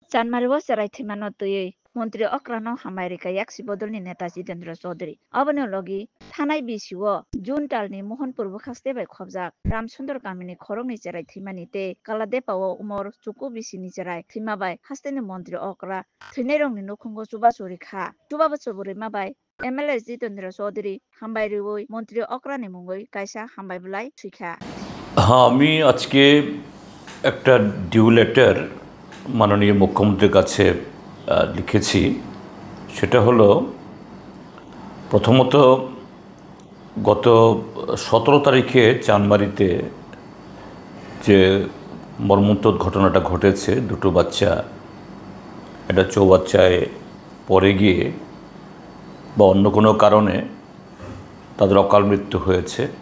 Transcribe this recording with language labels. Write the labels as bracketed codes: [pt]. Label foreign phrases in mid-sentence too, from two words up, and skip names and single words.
[brx] चानमारिबो सेराइथिमानो तुयै मन्त्री अक्रानो हामायरिका याक्सी बदलनि नेता जितेन्द्र चौधरी अबनो लगी थानाय बिसिओ जुन टालनि मोहनपुर बुखास्ते बाय खबजाक रामसुन्दर गामिनि खरंनि जेराय थैमानि ते कालादेपाओ उमर चुकु बिसिनि जेराय थैमाबाय हास्तेनि मन्त्री अक्रा थैनाय रंनि नखुंगो चुबा चुरिखा चुबा बचबुरि माबाय एमएलए जितेन्द्र चौधरी हामबायरिवै मन्त्री अक्रानि मुंगै कायसा हामबायबलाय सुइखा। [bn] हाँ আমি আজকে একটা [en] due letter [bn] মাননীয় মুখ্যমন্ত্রীর কাছে লিখেছি। সেটা হলো প্রথমত গত 17 তারিখে চানমারিতে যে মর্মন্তুদ ঘটনাটা ঘটেছে, দুটো বাচ্চা একটা চৌবাচ্চায় পড়ে গিয়ে বা অন্য কোনো কারণে তাদের অকাল মৃত্যু হয়েছে,